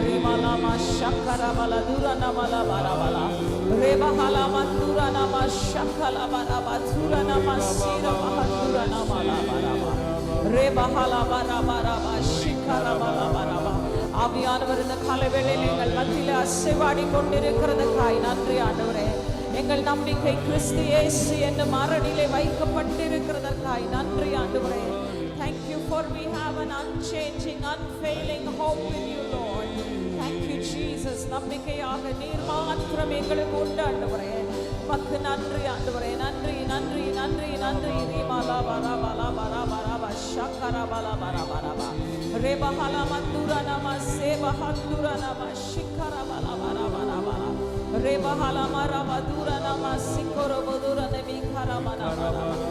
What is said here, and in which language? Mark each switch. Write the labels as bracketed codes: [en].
[ta] ரிமலமா ஷக்கரபல துரனமல வரவல ரேபஹலமா துரனமா ஷக்கலபரப துரனமா சிரபஹ துரனமல வரவ ரேபஹல வரவரப ஷிக்கரபல வரவ. ஆவியானவர் இந்த காலை வேளையில் எங்கள் மத்தியில் அசைவாடி கொண்டிருக்கிறதுக்காய் நன்றி ஆண்டவரே. எங்கள் நம்பிக்கை கிறிஸ்து இயேசு என்னும் அரணிலே வைக்கப்பட்டிருக்கிறதற்காய் நன்றி ஆண்டவரே. [en] Thank you for we have an unchanging, unfailing hope in you, Lord. Thank you Jesus. [ta] நம்பிக்கையாக நீர் மாத்திரம் எங்களுக்கு உண்டு ஆண்டவரே. உமக்கு நன்றி ஆண்டவரே. நன்றி நன்றி நன்றி நன்றி. ரிமலா வரா வரா வரா வரா ஷக்கரா பலா வரா வரா ரேபஹலா மந்துரா நம சேபஹந்துரா நம ஷிக்கரா பலா வரா வரா வரா ரேபஹலா மரா மதுரா நம சிக்கரோ மதுரா நபி கரா மனா வரா.